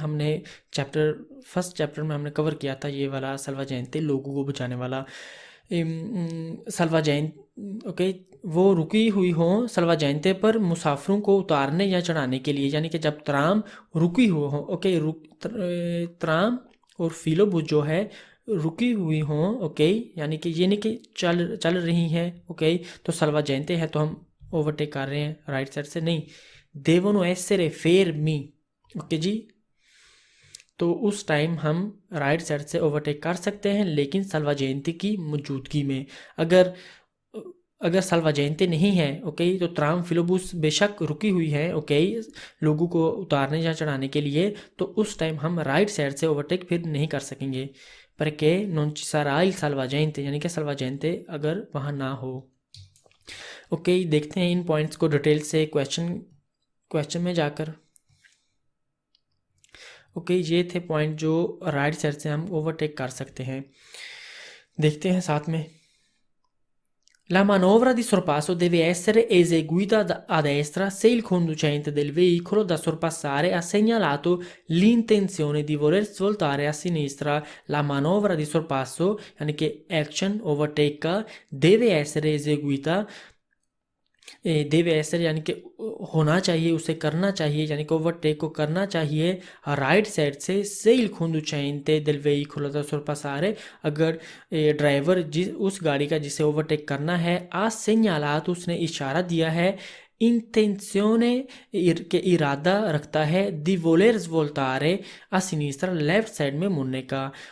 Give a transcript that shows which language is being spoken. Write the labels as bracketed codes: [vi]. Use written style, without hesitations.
[hi] हमने first chapter में हमने कवर किया था ये वाला सल्वाजेंते, लोगों को बचाने वाला सल्वाजेंते, ओके, वो रुकी हुई हो सल्वाजेंते पर मुसाफिरों को उतारने या चढ़ाने के लिए, यानी कि जब ट्राम रुकी हुई हो, ओके, ट्राम और फिलोबूस जो है रुकी हुई हो, ओके, यानी कि ये नहीं कि चल रही हैं, ओके, तो सल्वाजेंते है तो हम ओवरटेक कर रहे हैं राइट साइड से, नहीं, [it] devono essere fermi, [hi] ओके जी। तो उस टाइम हम राइट साइड से ओवरटेक कर सकते हैं, लेकिन salvagente की मौजूदगी में। अगर अगर salvagente नहीं है, ओके, तो ट्राम फिलोबुस बेशक रुकी हुई है, ओके, लोगों को उतारने या चढ़ाने के लिए, तो उस टाइम हम राइट साइड से ओवरटेक फिर नहीं कर सकेंगे। [it] perché non ci sarà il salvagente, [hi] यानी कि salvagente अगर वहाँ ना हो। ओके, देखते हैं इन पॉइंट्स को डिटेल से क्वेश्चन में जाकर। ओके, ये थे पॉइंट जो राइट साइड से हम ओवरटेक कर सकते हैं। देखते हैं साथ में। [it] La manovra di sorpasso deve essere eseguita a destra se il conducente del veicolo da sorpassare ha segnalato l'intenzione di voler svoltare a sinistra. La manovra di sorpasso, [hi] यानी कि action overtake का, [it] deve essere eseguita, [hi] देवे ऐसे यानी कि होना चाहिए, उसे करना चाहिए, यानी कि ओवरटेक को करना चाहिए राइट साइड से [it] il conducente del veicolo da sorpassare, [hi] अगर ड्राइवर उस गाड़ी का जिसे ओवरटेक करना है, आ segnalato, उसने इशारा दिया है, इंटेंसियोने के इरादा रखता है, [it] दी वोलेर वोल्टारे आ सिनिस्tra, [hi] लेफ्ट साइड में मुड़ने का।